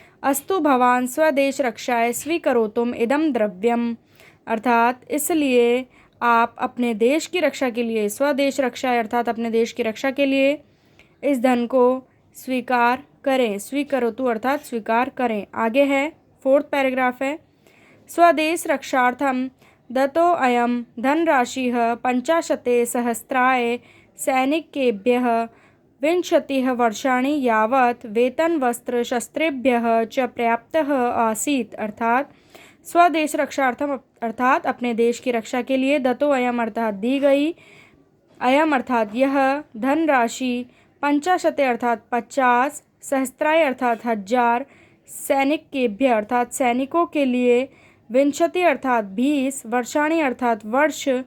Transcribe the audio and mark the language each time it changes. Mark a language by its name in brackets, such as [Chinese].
[Sanskrit] अस्तु भवान स्वदेश रक्षाय स्वीकरोतुम इदम द्रव्यम। [Hindi] अर्थात इसलिए आप अपने देश की रक्षा के लिए, स्वदेश रक्षाय अर्थात अपने देश की रक्षा के लिए, इस धन को स्वीकार करें। स्वीकरोतु अर्थात स्वीकार करें। आगे है फोर्थ पैराग्राफ है। [Sanskrit] स्वदेश रक्षार्थम दत्तो अयम धनराशिः 50 सहस्राय सैनिकेभ्यः 20 वर्षाणि यावत् वेतन वस्त्र शस्त्रेभ्यः च पर्याप्तः आसीत्। [Hindi] अर्थात स्वदेश रक्षार्थम अर्थात अपने देश की रक्षा के लिए, दत्तो अयम अर्थात दी गई, अयम अर्थात यह, धनराशि 50 अर्थात 50, सहस्त्राय अर्थात 1000, सैनिकेभ्य अर्थात सैनिकों के लिए, 20 अर्थात 20, वर्षाणि अर्थात वर्ष,